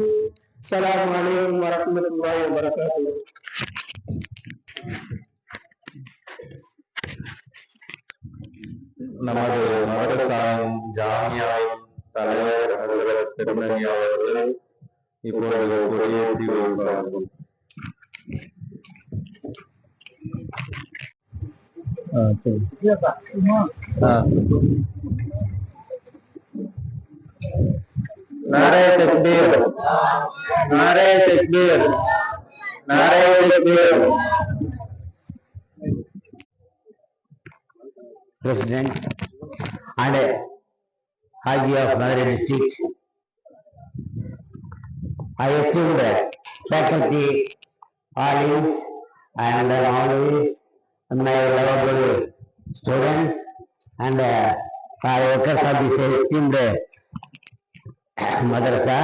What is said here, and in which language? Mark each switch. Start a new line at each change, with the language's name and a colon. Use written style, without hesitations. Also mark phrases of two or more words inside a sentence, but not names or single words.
Arabic: السلام عليكم ورحمة الله وبركاته.
Tamil: நமது மதரசாவின் ஜாமியாவின் தலைவர் ஹசரத் திருமணி அவர்கள் இப்பொழுது கொடியேற்றி வைப்பார்கள்.
Urdu: نعرۂ تکبیر، نعرۂ تکبیر، نعرۂ تکبیر.
English: President and Haji of Madurai district. I esteemed faculty, audience, and always my lovable students and workers of this esteemed madrasa.